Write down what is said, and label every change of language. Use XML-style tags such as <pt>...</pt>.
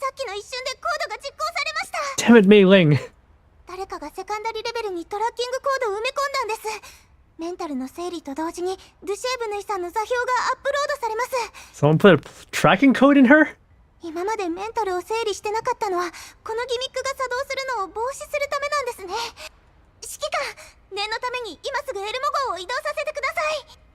<ja>さっきの一瞬でコードが実行されました。</ja> <en>Damn it, Mei Ling.</en> <ja>誰かがセカンダリレベルにトラッキングコードを埋め込んだんです。メンタルの整理と同時にデュシェーブヌイさんの座標がアップロードされます。</ja> <en>Someone put a tracking code in her?</en> <ja>今までメンタルを整理してなかったのはこのギミックが作動するのを防止するためなんですね。指揮官、念のために今すぐエルモ号を移動させてください。</ja>